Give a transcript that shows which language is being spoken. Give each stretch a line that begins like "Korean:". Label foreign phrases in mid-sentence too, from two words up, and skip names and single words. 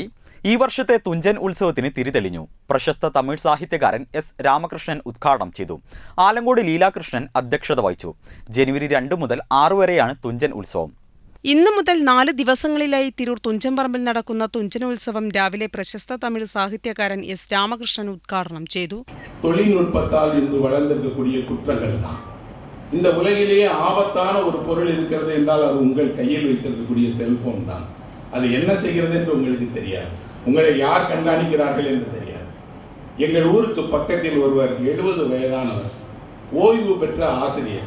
Malayalam: ഈ വർഷത്തെ തുഞ്ചൻ ഉത്സവത്തിന് തിരിതെളിഞ്ഞു. പ്രശസ്ത തമിഴ് സാഹിത്യകാരൻ S രാമകൃഷ്ണൻ ഉദ്ഘാടനം ചെയ്തു. ആലങ്കോട് ലീലാകൃഷ്ണൻ അധ്യക്ഷത വഹിച്ചു. ജനുവരി 2 മുതൽ 6 വരെയാണ് തുഞ്ചൻ ഉത്സവം. ഇന്നു മുതൽ 4 ദിവസങ്ങളിലായി തിരൂർ തുഞ്ചൻപറമ്പിൽ നടക്കുന്ന തുഞ്ചനോത്സവം രാവിലെ പ്രശസ്ത തമിഴ് സാഹിത്യകാരൻ S രാമകൃഷ്ണൻ ഉദ്ഘാടനം ചെയ്തു.
Tamil: தொழில்நுட்பத்தால் இன்று வளர்ந்திருக்கக்கூடிய குற்றங்கள் தான். இந்த உலகிலேயே ஆபத்தான ஒரு பொருள் இருக்கிறது என்றால் அது உங்கள் கையில் வைத்திருக்கக்கூடிய செல்போன் தான். அது என்ன செய்கிறது என்று உங்களுக்கு தெரியாது. உங்களை யார் கண்காணிக்கிறார்கள் என்று தெரியாது. எங்கள் ஊருக்கு பக்கத்தில் ஒருவர் 70 வயதானவர், ஓய்வு பெற்ற ஆசிரியர்.